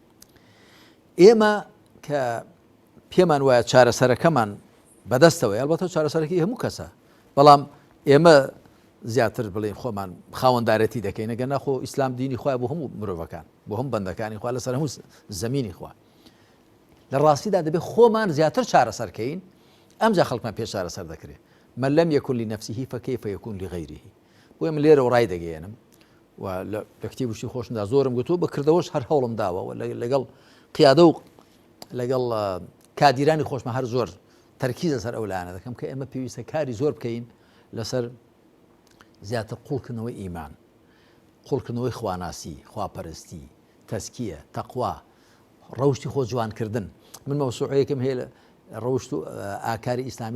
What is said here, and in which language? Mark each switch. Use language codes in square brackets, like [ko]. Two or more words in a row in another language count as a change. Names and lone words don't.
[ckb] ئێمە کە پێمان وایە چارەسەرەکەمان بەدەستەوەی ئەلبەتە چارەسەرەکەی هەموو کەسە بەڵام ئێمە زیاتر بڵێن خۆمان خاوەندارەتی دەکەین ئەگەر نەخۆ ئیسلام دینی خۆی بۆ هەموو مرۆڤەکان بۆ هەموو بەندەکانی خوا لەسەر هەموو زەمینی خوا لە ڕاستیدا دەبێت خۆمان زیاتر چارەسەرکەین ئەمجا خەڵکمان پێش چارەسەر دەکرێت [ar] من لم يكن لنفسه فكيف يكون لغيره [ckb] بۆیە من لێرە ڕای دەگەێنم و لە کتێب وشتی خۆشمدا زۆرم گوتووە بەکردەوەش هەر هەوڵم داوە لەگەڵ قیادە و لەگەڵ کادیرانی خۆشمە هەر زۆر تەرکیز لەسەر ئەو لایەنە دەکەم کە ئێمە پێویستە کاری زۆر بکەین لەسەر زیاتر قوڵکردنەوەی ئیمان قوڵکردنەوەی خواناسی خواپەرستی تەزکیە تەقوا ڕەوشتی خۆ جوانکردن من مەوسوعەیەکم هەیە ڕەوشت و ئاکاری ئیسلامی